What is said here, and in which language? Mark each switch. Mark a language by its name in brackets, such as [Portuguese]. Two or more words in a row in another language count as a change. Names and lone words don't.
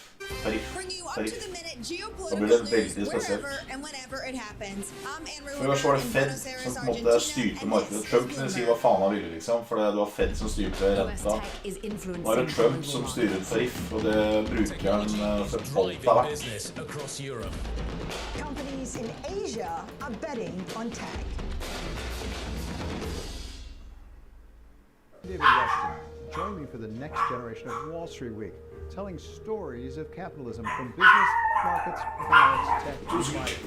[Norwegian] Nå blir det veldig spesielt. Først var det Fed som på en måte styrte markedet. Trump kunne si hva faen han ville, liksom, for det var Fed som styrte renta. Nå det Trump som styrer tariff, og det bruker han for alt det vært. [English] Companies in Asia are betting on tag. David Weston, join me for the next generation of Wall Street Week, telling stories of capitalism from business, markets, finance, tech, and commodities.